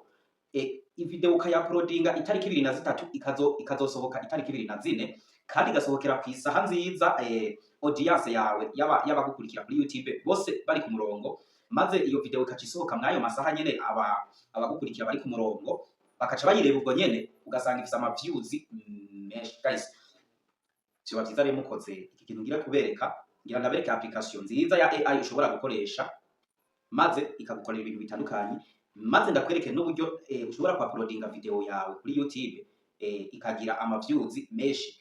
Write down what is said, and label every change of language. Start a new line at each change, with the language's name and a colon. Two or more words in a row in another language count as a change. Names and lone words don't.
Rundi: Video ukayaploadinga itariki 23 ikazosohoka itariki 24, kandi igasohokera ku isaha nziza, audience yawe y'abagukurikira kuri YouTube bose bari ku murongo, maze iyo video ikacisohoka mwayo masaha nyene abagukurikira bari ku murongo bakaca bayireba ubwo nyene, ugasanga ifise ama-views menshi. Guys, siba byiza rero mukoze iki kintu ngira kubereka, ngira ndabereka application nziza ya AI ushobora gukoresha maze ikagukorera ibintu bitandukanye, maze ndakwereke n'uburyo ushobora kwaploadinga video yawe kuri YouTube ikagira ama-views menshi.